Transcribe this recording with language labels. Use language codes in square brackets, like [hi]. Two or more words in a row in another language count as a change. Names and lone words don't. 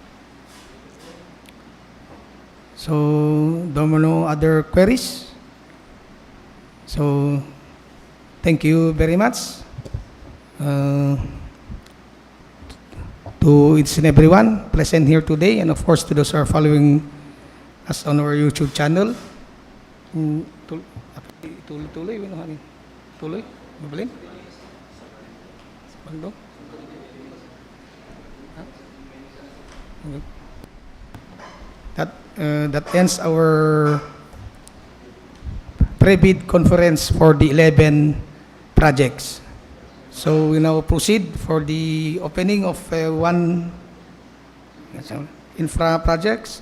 [en] So, there are no other queries? So, thank you very much to each and everyone present here today, and of course to those who are following us on our YouTube channel. [ilo] Tuloy, tuloy, Mabalin? Bando? [en] That ends our pre-bid conference for the 11 projects. So we now proceed for the opening of one infra projects.